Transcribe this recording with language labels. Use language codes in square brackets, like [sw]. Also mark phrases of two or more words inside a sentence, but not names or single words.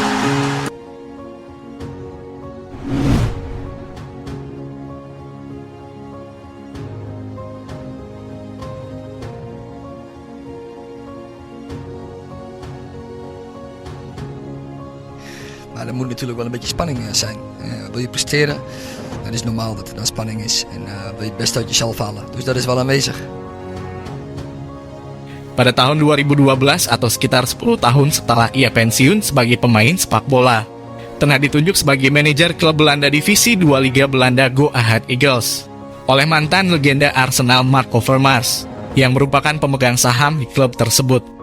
[nl] Maar er moet natuurlijk wel een beetje spanning zijn. Wil je presteren, dan is het normaal dat er dan spanning is. En wil je het best uit jezelf halen. Dus dat is wel aanwezig. [id] Pada tahun 2012 atau sekitar 10 tahun setelah ia pensiun sebagai pemain sepak bola, Ten Hag ditunjuk sebagai manajer klub Belanda Divisi 2 Liga Belanda Go Ahead Eagles oleh mantan legenda Arsenal Mark Overmars yang merupakan pemegang saham di klub tersebut.